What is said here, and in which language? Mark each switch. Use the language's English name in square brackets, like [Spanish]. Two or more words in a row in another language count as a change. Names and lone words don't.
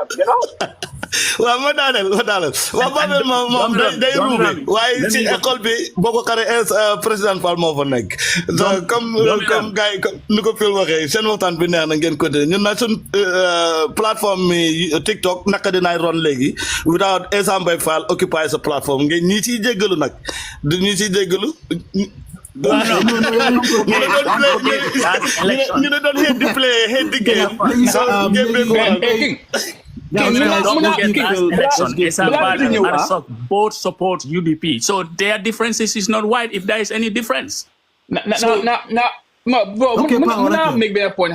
[Wolof] waaw ma daaneel waaw Babel moom day ruube waaye ci école bi boo ko xaree président Fall moo fa nekk comme gars yi ni ko fil waxee seen waxtaan bi neex na ngeen côté ñun na suñ plateforme mi TikTok naka dinaay ron léegi without Essa Mbaye Fall occupy sa plateforme ngeen ñi ciy jéggalu nag du ñi ciy jéggalu ñu ne doon [English] hate the game [Wolof] so game bi [English] don't get election. Essa Mbaye and Marie Sock both support UDP. So their differences is not wide if there is any difference. Okay, make that point.